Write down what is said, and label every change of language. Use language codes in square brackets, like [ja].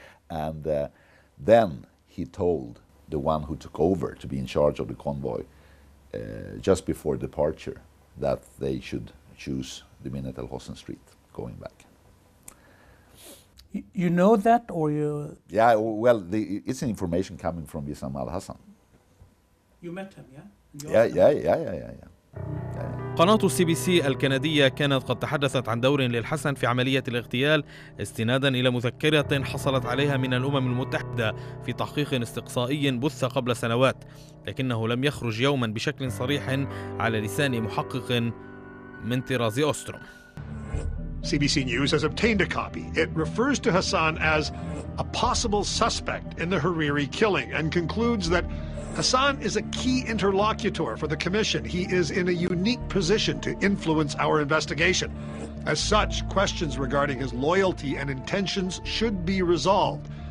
[en] And then he told the one who took over to be in charge of the convoy just before departure that they should choose the minute Al-Hassan Street going back. You know that, or you? Yeah, well, it's an information coming from Wissam Al-Hassan. You met him, Yeah. [ar] قناة CBC الكندية كانت قد تحدثت عن دور للحسن في عملية الاغتيال استنادا إلى مذكرة حصلت عليها من الأمم المتحدة في تحقيق استقصائي بث قبل سنوات، لكنه لم يخرج يوما بشكل صريح على لسان محقق من طراز اوستروم. [en] CBC News has obtained a copy. It refers to Hassan as a possible suspect in the Hariri killing and concludes that Hassan is a key interlocutor for the Commission. He is in a unique position to influence our investigation. As such, questions regarding his loyalty and intentions should be resolved.